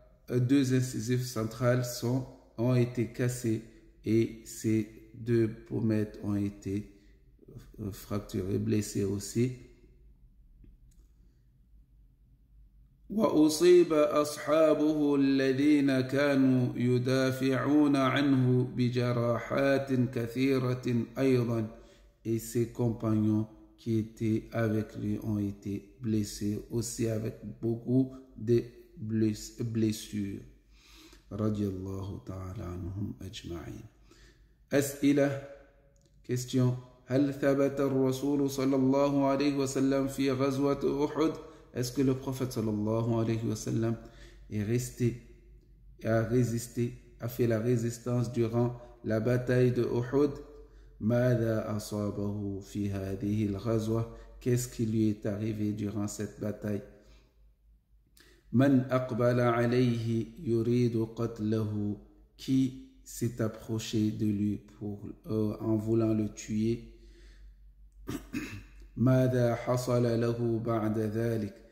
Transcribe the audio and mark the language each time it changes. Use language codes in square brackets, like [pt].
[fr] Deux incisives centrales ont été cassées et ces deux pommettes ont été fracturées, blessées aussi. [ar] وأصيب أصحابه الذين كانوا يدافعون عنه بجراحات كثيرة أيضا. [fr] Et ses compagnons qui étaient avec lui ont été blessés aussi avec beaucoup de blessures. [ar] رضي الله تعالى عنهم أجمعين. أسئلة. [fr] Question. [ar] هل ثبت الرسول صلى الله عليه وسلم في غزوة أحد؟ [fr] Est-ce que le prophète sallallahu alayhi wa sallam est resté et a résisté, a fait la résistance durant la bataille de Uhud? [ar] ماذا أصابه في هذه الغزوة? [fr] Qu'est-ce qui lui est arrivé durant cette bataille? [ar] من أقبل عليه يريد قتله? [fr] Qui s'est approché de lui en voulant le tuer? [ar] ماذا حصل له بعد ذلك?